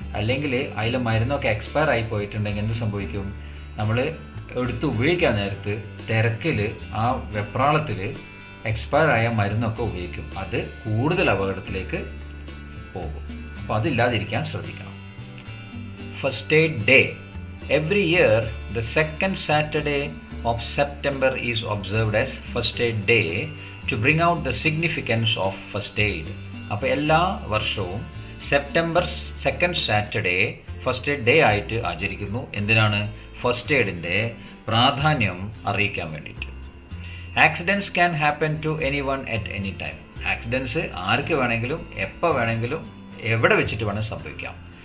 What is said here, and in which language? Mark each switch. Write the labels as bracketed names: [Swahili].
[Malayalam] അല്ലെങ്കിൽ അതിൽ മരുന്നൊക്കെ എക്സ്പയർ ആയി പോയിട്ടുണ്ടെങ്കിൽ എന്ത് സംഭവിക്കും? നമ്മൾ എടുത്ത് ഉപയോഗിക്കാൻ നേരത്ത് തിരക്കിൽ ആ വെപ്രാളത്തിൽ എക്സ്പയർ ആയ മരുന്നൊക്കെ ഉപയോഗിക്കും. അത് കൂടുതൽ അപകടത്തിലേക്ക് പോകും. അപ്പോൾ അതില്ലാതിരിക്കാൻ ശ്രദ്ധിക്കണം. [English] First aid day. Every year the second Saturday of September is observed as First Aid Day to bring out the significance of First Aid. [Malayalam] അപ്പോൾ എല്ലാ വർഷവും September second Saturday first aid day ആയിട്ട് ആചരിക്കുന്നു. എന്തിനാണ്? ഫസ്റ്റ് എയ്ഡിൻ്റെ പ്രാധാന്യം അറിയിക്കാൻ വേണ്ടിയിട്ട്. [English] Accidents can happen to anyone at any time. [Malayalam] Accidents ആർക്ക് വേണമെങ്കിലും എപ്പോൾ വേണമെങ്കിലും എവിടെ വെച്ചിട്ട് വേണമെങ്കിൽ സംഭവിക്കാം.